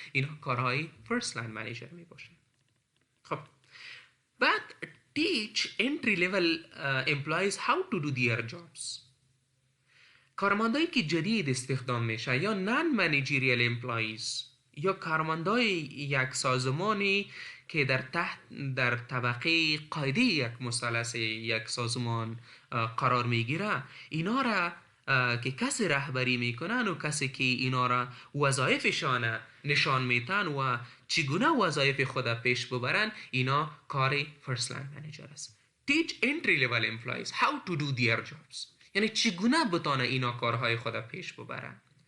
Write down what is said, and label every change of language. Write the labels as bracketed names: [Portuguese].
[Persian] این کارهای فرست لاین منیجر میباشه. خب بعد [English] teach entry level employees how to do their jobs. [Persian] کارمندایی که جدید استخدام میشه یا نان منیجریال امپلاییز یا کارمندای یک سازمانی که در طبقه قاعده یک مثلث یک سازمان قرار میگیره، اینا را که کسی رهبری میکنن و کسی که اینا را وظایفشان نشان میتن و چگونه وظایف خود پیش ببرن، اینا کار فرست لاین منیجر است. [English] Teach entry level employees how to do their jobs، [Persian] یعنی چگونه بتانه اینا کارهای خود پیش ببرن.